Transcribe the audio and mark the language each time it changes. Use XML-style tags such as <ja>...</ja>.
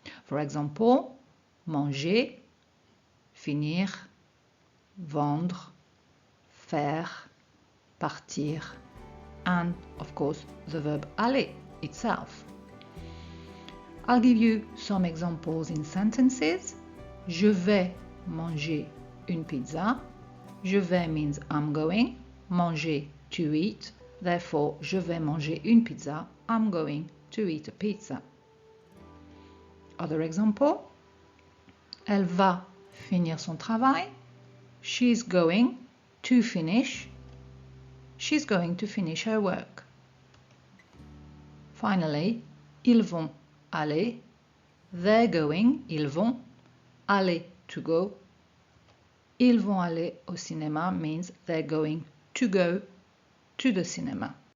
<en>For example, manger, finir, vendre, faire, partir, and of course the verb aller itself. I'll give you some examples in sentences.</en> <fr>Je vais manger une pizza. Je vais</fr> <en>means I'm going.</en> <fr>Manger,</fr> <en>to eat. Therefore,</en> <fr>je vais manger une pizza.</fr> <en>I'm going to eat a pizza. Other example.</en> <fr>Elle va finir son travail.</fr> <en>She's going to finish. She's going to finish her work. Finally,</en> <fr>ils vont aller.</fr> <en>They're going,</en> <fr>ils vont.</fr> <en>Aller, to go.</en> <fr>Ils vont aller au cinéma</fr> <en>means they're going to go to the cinema.</en>